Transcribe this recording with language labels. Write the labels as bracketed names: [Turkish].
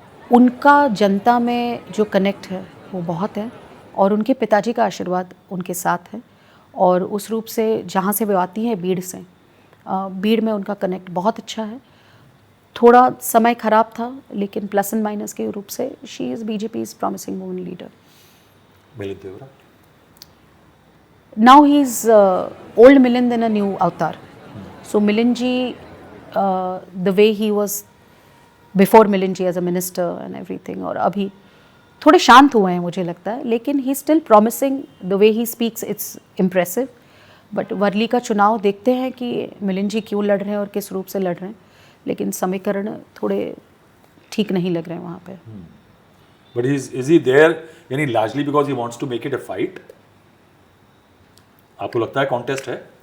[Hindi] उनका जनता में जो कनेक्ट है वो बहुत है, और उनके पिताजी का आशीर्वाद उनके साथ है, और उस रूप से जहाँ से वो आती हैं, बीड़ से, बीड़ में उनका कनेक्ट बहुत अच्छा है। थोड़ा समय खराब था, लेकिन प्लस एंड माइनस के रूप से she is BJP's promising woman leader. Milind Deora, [English] Now he's old Milind in a new avatar. So Milind ji, the way he was before Milind ji as a minister and everything, [Hindi] और अभी थोड़े शांत हुए हैं मुझे लगता है, [English] लेकिन he still promising, the way he speaks it's impressive. [Hindi] But Worli का चुनाव देखते हैं कि मिलिंद जी क्यों लड़ रहे हैं और किस रूप से लड़ रहे हैं, लेकिन समीकरण थोड़े ठीक नहीं लग रहे हैं वहाँ पे। [English] But is he there यानी largely because he wants to make it a fight? [Hindi] आपको लगता है कॉन्टेस्ट है?